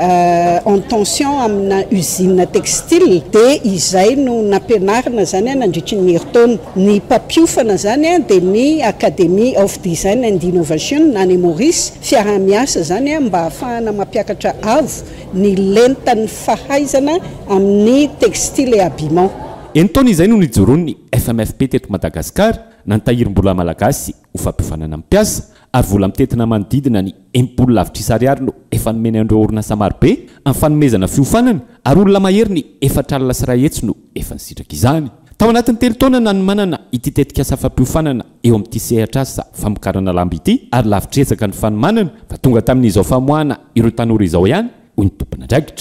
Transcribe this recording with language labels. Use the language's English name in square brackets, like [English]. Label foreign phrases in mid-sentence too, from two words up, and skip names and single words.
[French] en tension [Malagasy] amina usine textile dia izay no nampianarana zany nandritry ny herintaona ny mpampiofana zany dia ny Academy of Design and Innovation na ny Maurice fiara-miasa zany mba ahafahana mampiakatra avo ny lentan'ny fahaizana amin'ny [French] textile et habillement [Malagasy] enitaona izay no nijoroany FMFP teto Madagasikara na ny tahirim-bola malagasy ho fampiofanana mpiasa ary vola mitetina manodidina ny 1 lavitrisa ariary no efa nomeny andreo orinasa marobe amin'ny fanomezana fiofanana ary olona mahery ny 4 alina sy 1 hetsy no efa nisitraka izany tao anatin'ny telitaona nanomanana ity tetikasa fampiofanana eo amin'ity sehatra asa famokarana lamba ity ary lavitretsaka ny fanomanana fa tonga tamin'izao famoahana ireo tanora izao ihany hoy ny tompona andraikitra